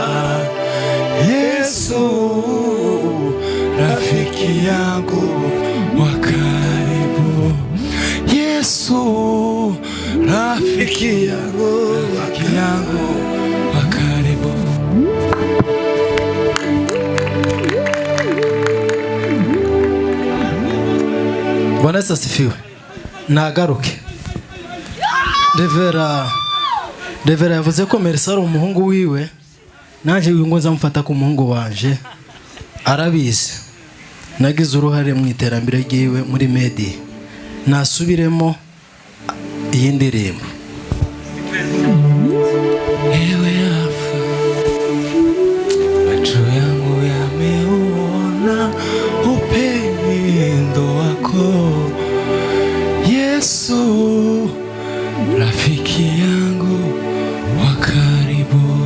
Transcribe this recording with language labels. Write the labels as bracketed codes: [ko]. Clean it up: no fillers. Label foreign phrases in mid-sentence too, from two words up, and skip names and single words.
[sw] Yesu rafiki yangu wa karibu Yesu rafiki yangu wa karibu. Yesu asifiwe. [rn] Nagaruke. Revera yavuze ko Merisa ari umuhungu wiwe, naje uyu ngo nzamufata ku muhungu wanje. Arabizi nagize uruhare mu iterambere ryiwe muri media. Nasubiremo iyi ndirimbo. [sw] Ewe Alfa, macho yangu yameuona upendo wako Yesu, rafiki yangu wa karibu.